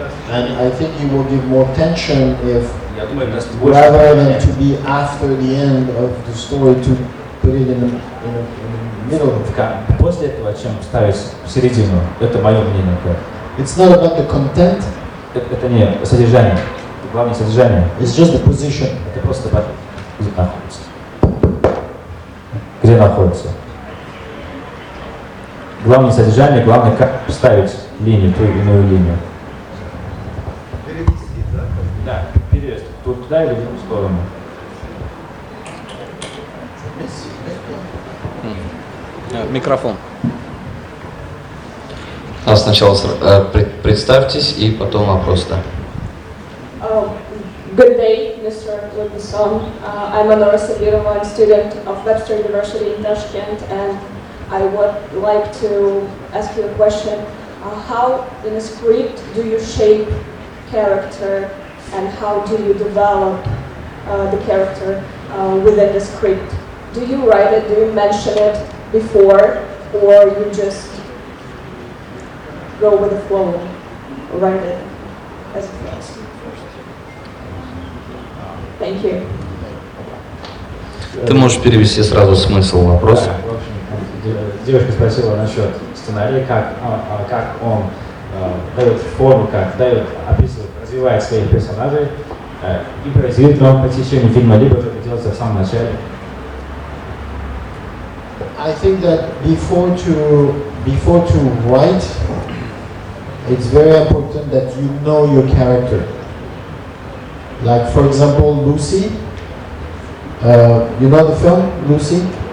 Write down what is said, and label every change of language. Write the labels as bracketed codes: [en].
[en] And I think you will give more tension if, rather than to be after the end of the story, to put it in the middle. [ru] После этого, чем ставить в середину, это мое мнение. [en] It's not about the content. [ru] Это не содержание, главное содержание. [en] It's just the position. [ru] Это просто где находится. Где находится. Главное содержание, главное как ставить линию, ту или иную линию. Да, перевести. Туда или в другую сторону. Микрофон. Сначала представьтесь и потом вопрос, да. [en] Good day, Mr. Люк Бессон. I'm Ана Sabirova, student of Webster University in Tashkent, and I would like to ask you a question. How in a script do you shape character, and how do you develop the character within the script? Do you write it, do you mention it before, or you just go with the flow, write it as it goes? Thank you. [ru] Ты можешь перевести сразу смысл вопроса. Да, в общем, девушка спросила насчет сценария, как он дает форму, как описывает, развивает своих персонажей, импровизирует ли он по течению фильма, либо это делается в самом начале. [en] I think that before to write, it's very important that you know your character. Like, for example, Lucy. You know the film Lucy?